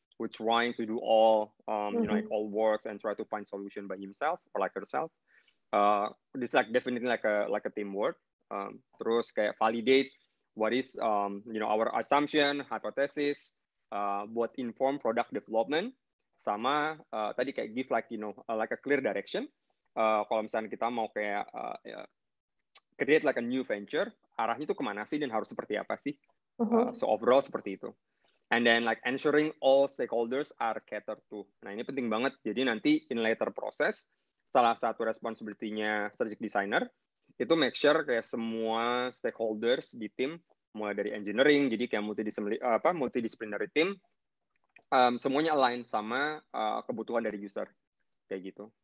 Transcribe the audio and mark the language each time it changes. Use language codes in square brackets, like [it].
[en] We're trying to do all, like all works and try to find solution by himself or like herself. This like definitely like a teamwork. [id] Terus kayak [en] validate what is our assumption, hypothesis, [id] buat [en] inform product development, [id] sama tadi kayak [en] give like like a clear direction. [id] Kalau misalnya kita mau kayak [en] create like a new venture, [id] arahnya itu kemana sih dan harus seperti apa sih? [en] So overall [id] seperti itu. [en] And then like ensuring all stakeholders are catered to. [id] Nah ini penting banget. Jadi nanti [en] in later process, [id] salah satu responsibility-nya strategic designer itu [en] make sure [id] kayak semua stakeholders di tim, mulai dari engineering, jadi kayak multidisciplinary team, semuanya align sama kebutuhan dari user, kayak gitu.